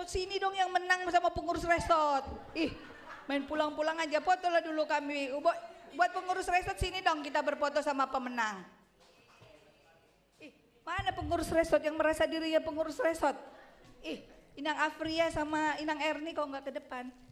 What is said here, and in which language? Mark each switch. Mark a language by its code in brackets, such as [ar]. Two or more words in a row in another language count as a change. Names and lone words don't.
[id] Sini dong yang menang sama pengurus resort. Ih, main pulang-pulang aja, foto lah dulu kami. Buat pengurus resort sini dong kita berfoto sama pemenang. Ih, mana pengurus resort yang merasa dirinya pengurus resort? Ih, Inang Afria sama Inang Erni kok nggak ke depan?